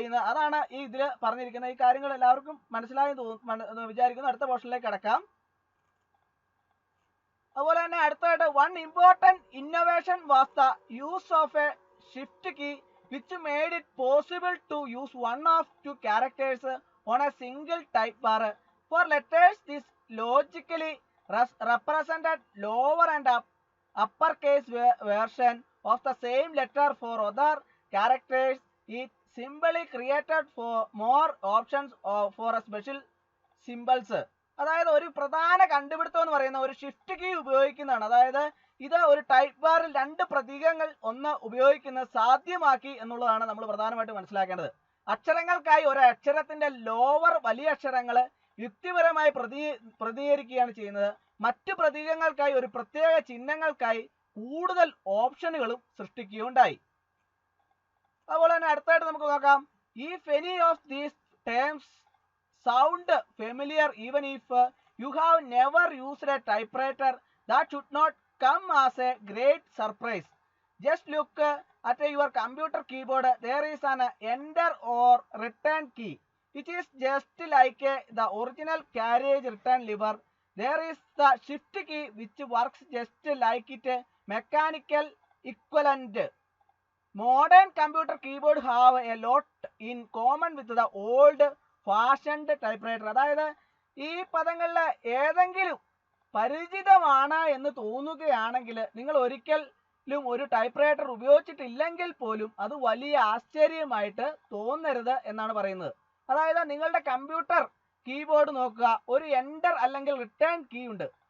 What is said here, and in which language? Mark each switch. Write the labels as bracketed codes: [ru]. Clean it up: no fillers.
[ml] അതാണ് ഈ ഇതിൽ പറഞ്ഞിരിക്കുന്നത്. ഈ കാര്യങ്ങൾ എല്ലാവർക്കും മനസ്സിലായെന്ന് വിചാരിക്കുന്നു. അടുത്ത പോർഷനിലേക്ക് കടക്കാം. അതുപോലെ തന്നെ അടുത്തായിട്ട് [en] One important innovation was the use of a shift key which made it possible to use one of two characters on a single type bar. For letters this logically represented lower and upper case version of the same letter. For other characters it simply created for more options for a special symbols. [ml] അതായത് ഒരു പ്രധാന കണ്ടുപിടുത്തം എന്ന് പറയുന്ന ഒരു shift key ഉപയോഗിക്കുന്നതാണ്. അതായത് ഇത് ഒരു ടൈപ്പ് ബാറിൽ രണ്ട് പ്രതീകങ്ങൾ ഒന്ന് ഉപയോഗിക്കുന്നത് സാധ്യമാക്കി എന്നുള്ളതാണ് നമ്മൾ പ്രധാനമായിട്ട് മനസ്സിലാക്കേണ്ടത്. അക്ഷരങ്ങൾക്കായി ഒരു അക്ഷരത്തിന്റെ ലോവർ വലിയ അക്ഷരങ്ങൾ യുക്തിപരമായി പ്രതികരിക്കുകയാണ് ചെയ്യുന്നത്. മറ്റു പ്രതീകങ്ങൾക്കായി ഒരു പ്രത്യേക ചിഹ്നങ്ങൾക്കായി കൂടുതൽ ഓപ്ഷനുകളും സൃഷ്ടിക്കുകയുണ്ടായി. അതുപോലെ തന്നെ അടുത്തായിട്ട് നമുക്ക് നോക്കാം. [en] If any of these terms sound familiar even if you have never used a typewriter that should not come as a great surprise. Just look at your computer keyboard. there is an enter or return key which is just like the original carriage return lever. There is the shift key which works just like it mechanical equivalent. Modern computer keyboard have a lot in common with the old fashioned typewriter. [ml] അതായത് ഈ പദങ്ങളിൽ ഏതെങ്കിലും പരിചിതമാണ് എന്ന് തോന്നുകയാണെങ്കിൽ നിങ്ങൾ ഒരിക്കലും ഒരു ടൈപ്പ്റൈറ്റർ ഉപയോഗിച്ചിട്ടില്ലെങ്കിൽ പോലും അത് വലിയ ആശ്ചര്യമായിട്ട് തോന്നരുത് എന്നാണ് പറയുന്നത്. അതായത് നിങ്ങളുടെ കമ്പ്യൂട്ടർ കീബോർഡ് നോക്കുക, ഒരു എൻ്റർ അല്ലെങ്കിൽ റിട്ടേൺ കീ ഉണ്ട്.